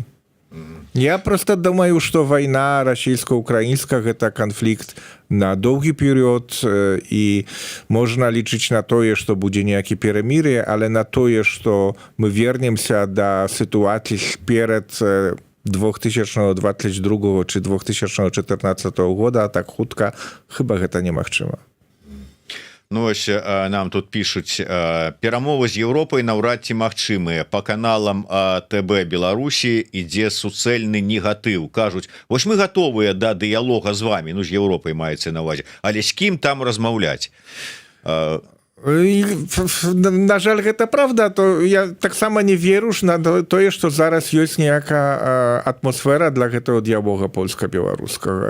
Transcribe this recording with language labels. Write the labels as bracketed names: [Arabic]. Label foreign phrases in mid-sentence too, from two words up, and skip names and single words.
[Belarusian] Я просто думаю, што вайна расійска-украінская гэта канфлікт на доўгі перыяд, і можна лічыць на тое, што будзе nejakі перамір'е, але на тое, што мы вернемся да сітуацыі перад 2022 ці 2014 года, а так хутка, хіба гэта немагчыма. [Ukrainian] Ну, ось нам тут пишуть, [Belarusian] перамовы з Європою наўрад ці магчымыя. По каналам ТБ Беларусі ідзе суцэльны негатыў. Кажуць, вось мы готовыя да дыялога з вами, ну, з Європай маецца на ўвазе, але з кім там размаўляць? На жаль, гэта правда, то я таксама не веру ж на тое, што зараз ёсць nejaká атмасфера для гэтага дыялога польска-беларускага.